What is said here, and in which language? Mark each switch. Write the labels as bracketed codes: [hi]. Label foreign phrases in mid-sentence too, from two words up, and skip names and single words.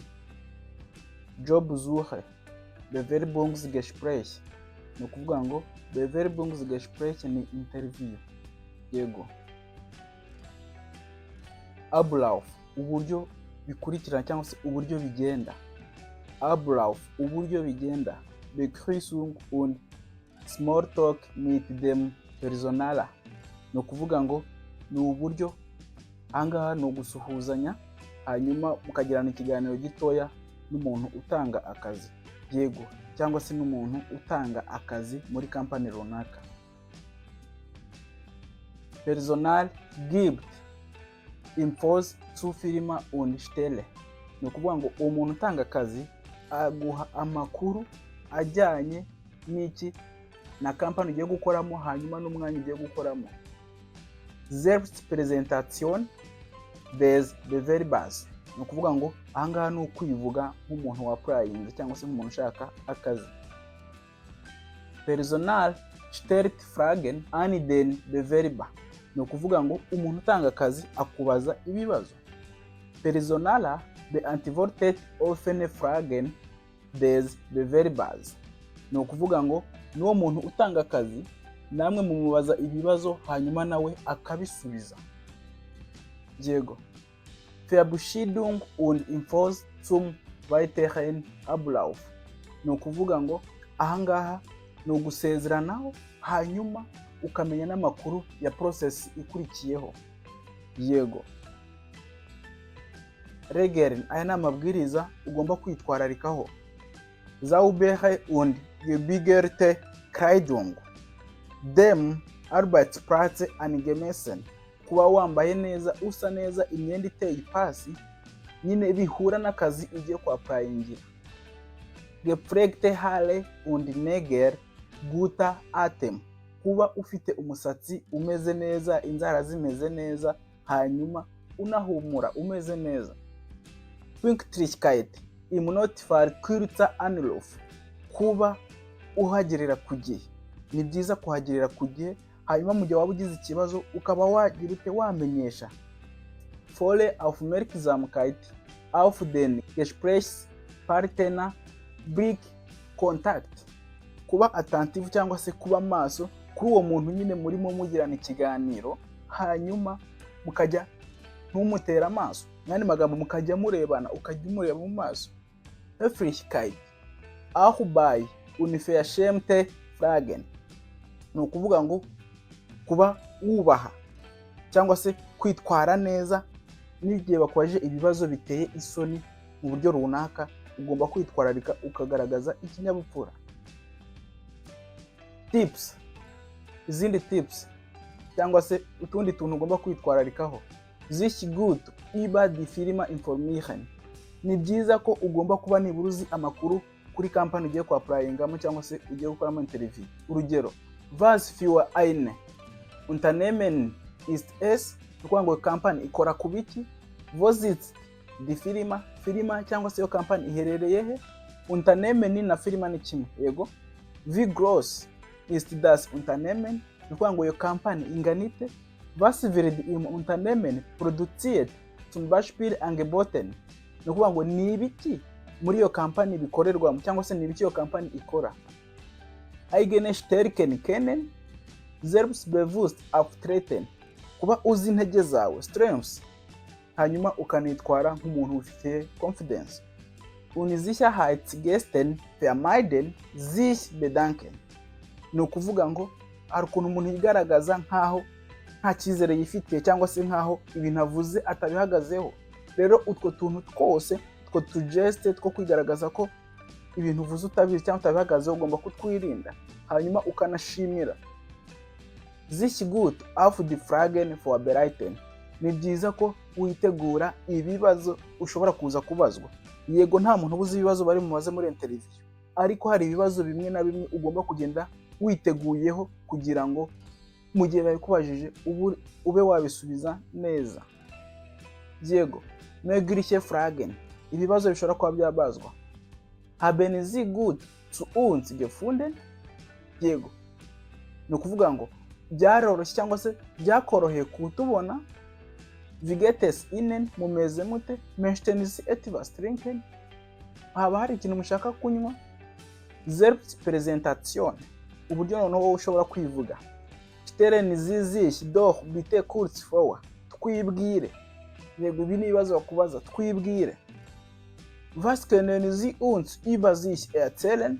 [de] Jobsuche, Bewerbungsgespräch. [rw] Ni ukuvuga ngo Bewerbungsgespräch ni interview. Yego. Ablauf, uburyo bikurikirana cyangwa se uburyo bigenda. Ablauf, uburyo bigenda. [de] Begrüßung und Smalltalk mit dem Personal. [rw] Ni ukuvuga ngo ni uburyo angaha no gusuhuzanya hanyuma mukagirana ikiganiro gitoya n'umuntu utanga akazi. Yego, cyangwa se n'umuntu utanga akazi muri company runaka. [de] Personal gibt Infos zu Firma und Stelle. [rw] Ni ukuvuga ngo umuntu utanga akazi aguha amakuru ajyanye n'iki na company ugiye gukoramo hanyuma n'umwanya ugiye gukoramo. [de] Selbstpräsentation des Bewerbers. [rw] Ni ukuvuga ngo ahangaha ni ukwivuga nk'umuntu wa applying cyangwa se nk'umuntu ushaka akazi. [de] Personal stellt Fragen an den Bewerber. [rw] Ni ukuvuga ngo umuntu utanga akazi akubaza ibibazo. [de] Personaler beantwortet offene Fragen des Bewerbers. [rw] Ni ukuvuga ngo n'uwo muntu utanga akazi namwe mumubaza ibibazo hanyuma nawe akabisubiza. Yego. [de] Verabschiedung und Infos zum weiteren Ablauf. [rw] Ni ukuvuga ngo ahangaha ni ugusezeranaho hanyuma ukamenya n'amakuru ya process ikurikiyeho. Yego. Regeln, aya ni amabwiriza ugomba kwitwararikaho. [de] Saubere und gebügelte Kleidung. Dem Arbeitsplatz angemessen. [rw] Kuba wambaye neza, usa neza, imyenda iteye ipasi, nyine bihura n'akazi ugiye kwa applyingira. [de] Gepflegte Haare und Nägel guter Atem. [rw] Kuba ufite umusatsi umeze neza, inzara zimeze neza, hanyuma unahumura umeze neza. [de] Pünktlichkeit im Notfall kurzer Anruf. [rw] Kuba uhagerera ku gihe. Ni byiza kuhagerera ku gihe, hanyuma mu gihe waba ugize ikibazo ukaba wagira ute wamenyesha. [de] Volle Aufmerksamkeit auf den Gesprächspartner, Blick Kontakt. [rw] Kuba attentive cyangwa se kuba maso kuri uwo muntu nyine murimo mugirana ikiganiro, hanyuma mukajya ntumutera amaso. Nani magambo mukajya murebana, ukajya umureba mu maso. [de] Höflichkeit auch bei unverschämte Fragen. [rw] Ni ukuvuga ngo kuba wubaha cyangwa se kwitwara neza n'igihe bakwaje ibibazo biteye isoni mu buryo runaka, ugomba kwitwararika ukagaragaza ikinyabupfura. Tips, izindi tips cyangwa se utundi tuntu ugomba kwitwararikaho. [de] Sich gut über die Firma informieren. [rw] Ni byiza ko ugomba kuba nibura uzi amakuru kuri company ugiye kwa applyingamo cyangwa se ugiye gukoramo interview. Urugero, [de] was für eine Unternehmen ist es? [rw] Ukuvuga ngo company ikora ku biki? [de] Wo sitzt die Firma? [rw] Firma cyangwa se yo company iherereye he? Unternehmen na firma ni kimwe. Yego. [de] Wie groß ist das Unternehmen? [rw] Ukuvuga ngo iyo company inganite. [de] Was wird im Unternehmen produziert? Zum Beispiel angeboten. [rw] Ni ukuvuga ngo ni ibiki muri iyo company bikorerwamo cyangwa se ni ibiki iyo company ikora. [de] Eigene Stärken kennen, selbstbewusst auftreten. [rw] Kuba uzi intege zawe, strengths, hanyuma ukanitwara nk'umuntu ufite confidence. [de] Unsicherheitsgesten vermeiden, sich bedanken. [rw] Ni ukuvuga ngo hari ukuntu umuntu yigaragaza nkaho nta cyizere yifitiye cyangwa se nkaho ibintu avuze atabihagazeho. Rero utwo tuntu twose, utwo tugeste two kwigaragaza ko ibintu uvuze utabizi cyangwa utabihagazeho ugomba kutwirinda, hanyuma ukanashimira. [de] Sich gut auf die Fragen vorbereiten. [rw] Ni byiza ko witegura ibibazo ushobora kuza kubazwa. Yego, nta muntu ubuze ibibazo bari mumaze muri interview, ariko hari ibibazo bimwe na bimwe ugomba kugenda witeguyeho kugira ngo mu gihe babikubajije ube wabisubiza neza. Yego, [de] mögliche Fragen. [rw] ibibazo bishobora kuba byabazwa. [de] Haben Sie gut zu uns gefunden? [rw] Yego, ni ukuvuga ngo byaroroshye cyangwa se byakoroheye kutubona. [de] Wie geht es Ihnen? [rw] Mumeze mute? [de] Möchten Sie etwas trinken? [rw] Haba hari ikintu mushaka kunywa. Selbstpräsentation, uburyo noneho wowe ushobora kwivuga. [de] Stellen Sie sich doch bitte kurz vor. [rw] Twibwire. Yego, ibi ni ibibazo bakubaza. Twibwire. [de] Was können Sie uns über sich erzählen?